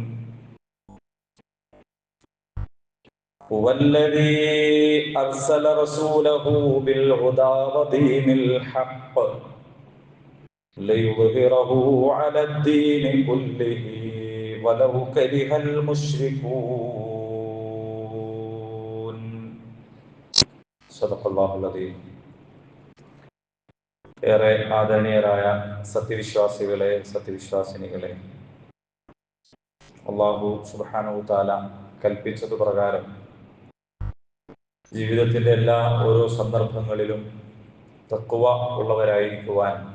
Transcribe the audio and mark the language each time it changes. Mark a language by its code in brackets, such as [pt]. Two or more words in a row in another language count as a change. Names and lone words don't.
[ar] هو الذي أرسل رسوله بالهدى ودين الحق ليظهره على الدين كله ولو كره المشركون. صدق الله العظيم. [ml] ഏറെ ആദരണീയരായ സത്യവിശ്വാസികളെ, സത്യവിശ്വാസിനികളെ, അല്ലാഹു [ar] سبحانه تعالى [ml] കൽപ്പിച്ചത് പ്രകാരം ജീവിതത്തിൻ്റെ എല്ലാ ഓരോ സന്ദർഭങ്ങളിലും തഖ്വ ഉള്ളവരായിരിക്കുവാൻ